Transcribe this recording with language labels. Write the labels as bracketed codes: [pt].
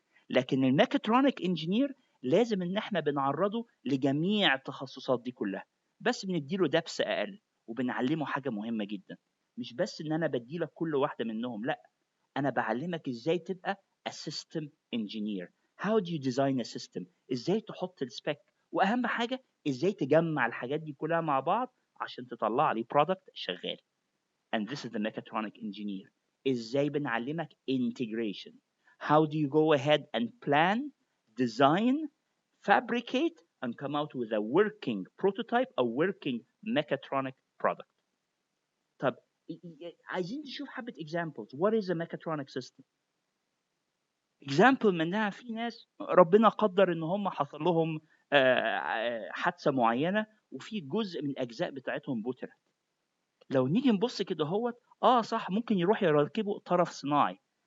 [ar] لكن الميكاترونيك انجينير لازم ان احنا بنعرضه لجميع التخصصات دي كلها، بس بنديله دبس اقل، وبنعلمه حاجه مهمه جدا. مش بس ان انا بديلك كل واحده منهم، لا، انا بعلمك ازاي تبقى [en] a system engineer. how do you design a system؟ [ar] ازاي تحط السبيك، واهم حاجه ازاي تجمع الحاجات دي كلها مع بعض عشان تطلع لي برودكت شغال. [en] and this is the mechatronic engineer. [ar] ازاي بنعلمك integration. [en] how do you go ahead and plan, design, fabricate and come out with a working prototype, a working mechatronic product. [ar] طب عايزين نشوف حبة examples. [en] what is a mechatronic system؟ [ar] example منها في ناس ربنا قدر ان هم حصل لهم حادثة معينة، وفي جزء من الاجزاء بتاعتهم بترت. لو نيجي نبص كده هوت، صح، ممكن يروح يركبوا طرف صناعي.